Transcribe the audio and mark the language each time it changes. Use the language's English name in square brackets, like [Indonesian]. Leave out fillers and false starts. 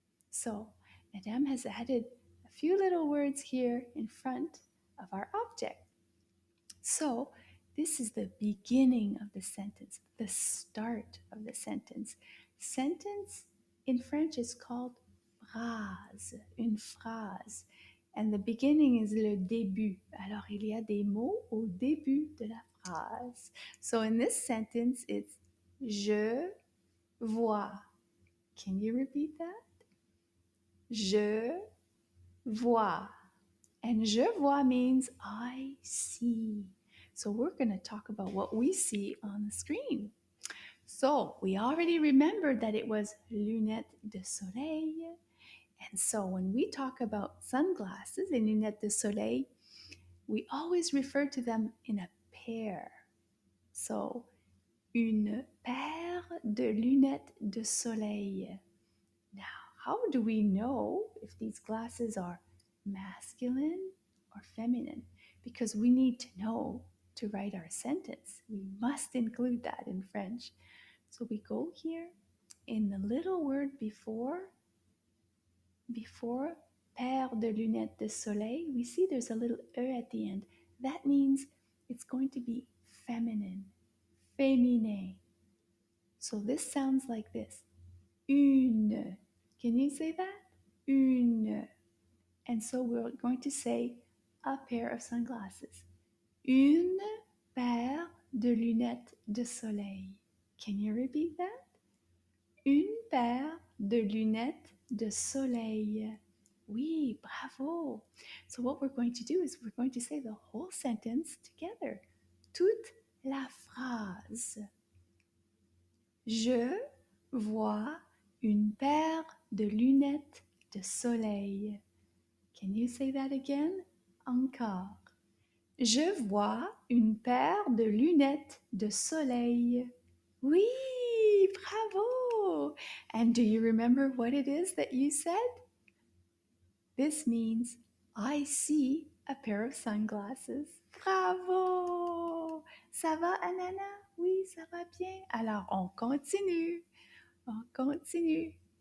[English] So Madame has added a few little words here in front of our object. So this is the beginning of the sentence, the start of the sentence. Sentence in French is called phrase, une phrase. And the beginning is [French] le début. Alors, il y a des mots au début de la phrase. [English] So in this sentence, it's je vois. Can you repeat that? [French] Je vois. [English] And je vois means I see. So we're going to talk about what we see on the screen. So we already remembered that it was lunettes de soleil. And so when we talk about sunglasses and lunettes de soleil, we always refer to them in a pair. [French] So, une paire de lunettes de soleil. [English] Now, how do we know if these glasses are masculine or feminine? Because we need to know to write our sentence. We must include that in French. So we go here in the little word before paire de lunettes de soleil, we see there's a little E at the end. That means it's going to be feminine, féminin. So this sounds like this. Une. Can you say that? Une. And so we're going to say a pair of sunglasses. [French] Une paire de lunettes de soleil. [English] Can you repeat that? [French] Une paire de lunettes de soleil. Oui, bravo. [English] So what we're going to do is we're going to say the whole sentence together. [French] Toute la phrase. Je vois une paire de lunettes de soleil. [English] Can you say that again? [French] Encore. Je vois une paire de lunettes de soleil. Oui, bravo. [English] And do you remember what it is that you said? This means I see a pair of sunglasses. [French] Bravo. Ça va, Ananas? Oui, ça va bien. Alors, on continue. On continue.